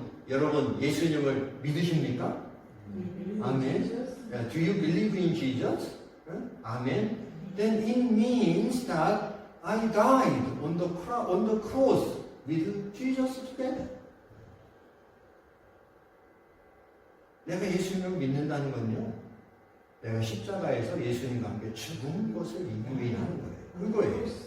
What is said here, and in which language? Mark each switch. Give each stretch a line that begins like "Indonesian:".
Korean: 여러분 예수님을 믿으십니까?
English: 아멘. Do you believe in Jesus? 아멘. Then it means that I died on the cross with Jesus together.
Korean: 내가 예수님을 믿는다는 건요, 내가 십자가에서 예수님과 함께 죽은 것을 의미하는 거예요. 그거예요.